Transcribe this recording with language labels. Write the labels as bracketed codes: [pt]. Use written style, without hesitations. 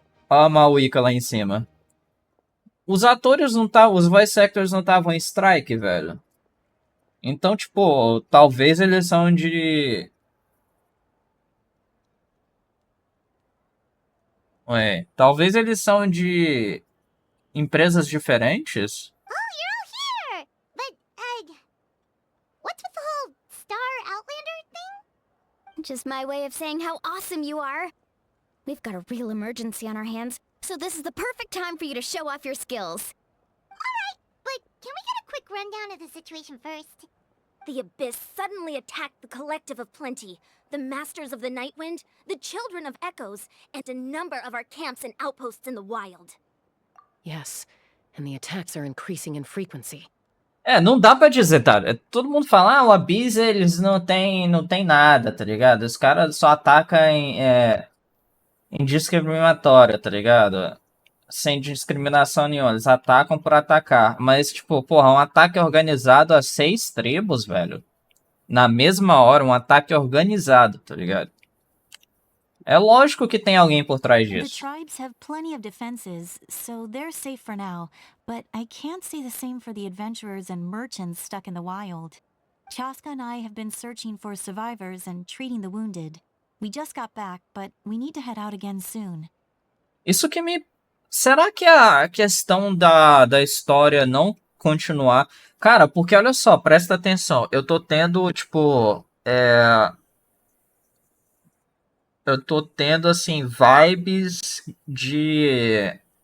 [pt] Olha a Mauika lá em cima. Os atores não estavam, os voice actors não estavam em strike, velho. Então, tipo, talvez eles são de... Ué, talvez eles são de empresas diferentes? [en] Oh, you're all here! But, what's with the whole Star Outlander thing? Just my way of saying how awesome you are. We've got a real emergency on our hands, so this is the perfect time for you to show off your skills. Alright, but can we get a quick rundown of the situation first? The Abyss suddenly attacked the Collective of Plenty, the Masters of the Night Wind, the Children of Echoes, and a number of our camps and outposts in the wild. Yes, and the attacks are increasing in frequency. [pt] Não dá pra dizer, tá? Todo mundo fala, o Abyss, eles não tem nada, tá ligado? Os caras só atacam em discriminatória, tá ligado? Sem discriminação nenhuma, eles atacam por atacar. Mas, tipo, porra, um ataque organizado a 6 tribos, velho. Na mesma hora, um ataque organizado, tá ligado? É lógico que tem alguém por trás [en] The [pt] disso. [en] tribes have plenty of defenses, so they're safe for now. But I can't say the same for the adventurers and merchants stuck in the wild. Chaska and I have been searching for survivors and treating the wounded. We just got back, but we need to head out again soon. [pt] Isso que me... Será que a questão da história não continuar... Cara, porque olha só, presta atenção. Eu tô tendo, tipo... Eu tô tendo, assim, vibes de...